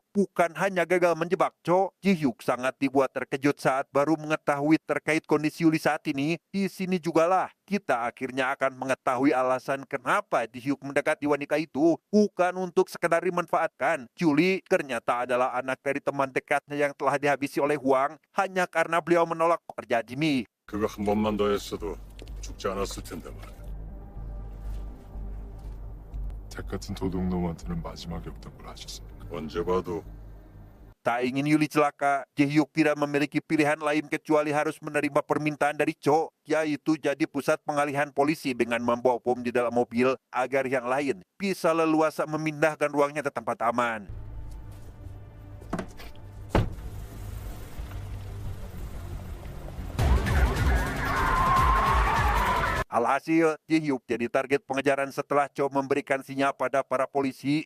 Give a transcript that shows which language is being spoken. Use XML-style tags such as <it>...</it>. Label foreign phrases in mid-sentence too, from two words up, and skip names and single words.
<id>Bukan hanya gagal menjebak Cho, Ji Hyuk sangat dibuat terkejut saat baru mengetahui terkait kondisi Yuli saat ini. Di sini jugalah kita akhirnya akan mengetahui alasan kenapa Ji Hyuk mendekati wanita itu. Bukan untuk sekedar dimanfaatkan. Yuli ternyata adalah anak dari teman dekatnya yang telah dihabisi oleh Hwang hanya karena beliau menolak pekerjaan Jimmy.</id> <ko>그거 한 번만 더 했어도 죽지 않았을 텐데 말이야. 잭 같은 도둑놈한테는 마지막이 없던 걸 아셨습니까? 언제 봐도</ko> <id>Tak ingin Yuli celaka, Ji Hyuk tidak memiliki pilihan lain kecuali harus menerima permintaan dari Cho, yaitu jadi pusat pengalihan polisi dengan membawa bom di dalam mobil agar yang lain bisa leluasa memindahkan ruangnya ke tempat aman. Alhasil, Ji Hyuk jadi target pengejaran setelah Cho memberikan sinyal pada para polisi.</id>